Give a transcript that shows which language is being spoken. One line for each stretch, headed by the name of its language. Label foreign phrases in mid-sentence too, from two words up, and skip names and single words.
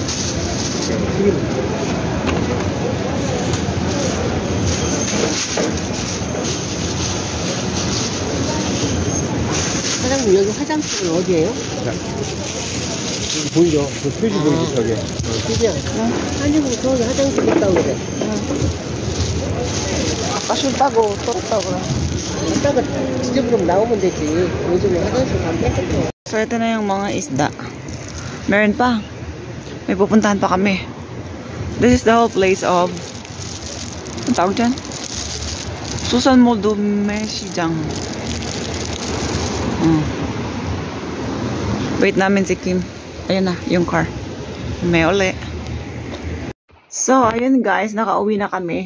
Korean: 사장님 여기 화장실은 어디예요? 보이죠? 그 표지 보이죠? 저게. 그죠? 아니 뭐 저기 화장실 있다고 그래. 아까 싫다고 떨었다고 그래. 이따가 지저분하면 나오면 되지. 요즘에 화장실 가면 깨끗해.
Filipino: So, ito na yung mga isda. Meron pa. May pupuntahan pa kami.
English: This is the whole place of...
Filipino: Ang tawag dyan? Susan Moldumesijang. Wait namin si Kim. Ayun na, yung car. May uli. So, ayun guys, nakauwi na kami.